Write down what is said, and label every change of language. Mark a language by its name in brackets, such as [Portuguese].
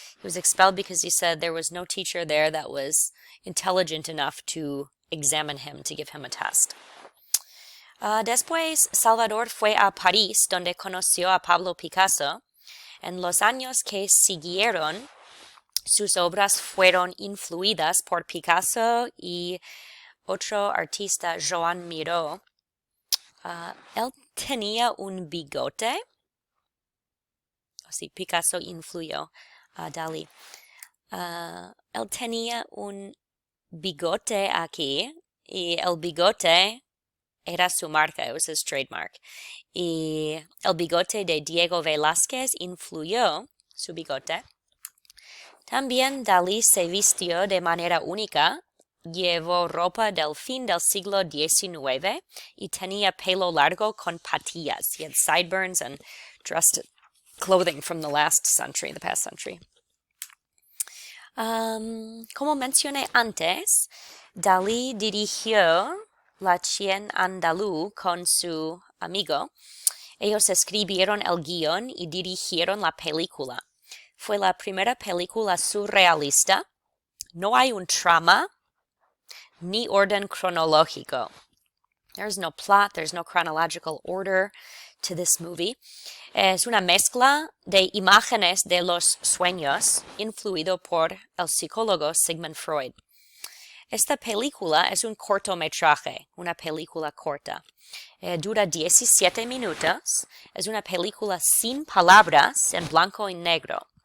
[English] He was expelled because he said there was no teacher there that was intelligent enough to examine him, to give him a test. [Spanish] Después, Salvador fue a París, donde conoció a Pablo Picasso. En los años que siguieron, sus obras fueron influidas por Picasso y otro artista, Joan Miró. Él tenía un bigote. Sí, Picasso influyó a Dalí. Él tenía un bigote aquí y el bigote era su marca, [English] it was his trademark. [Spanish] Y el bigote de Diego Velázquez influyó su bigote. También Dalí se vistió de manera única, llevó ropa del fin del siglo XIX y tenía pelo largo con patillas. [English] He had sideburns and dressed clothing from the past century. [Spanish] Como mencioné antes, Dalí dirigió La Chien Andalú con su amigo. Ellos escribieron el guión y dirigieron la película. Fue la primera película surrealista. No hay un trama ni orden cronológico. [English] There's no plot, there's no chronological order to this movie. [Spanish] Es una mezcla de imágenes de los sueños, influido por el psicólogo Sigmund Freud. Esta película es un cortometraje, una película corta. Dura 17 minutos. Es una película sin palabras, en blanco y negro.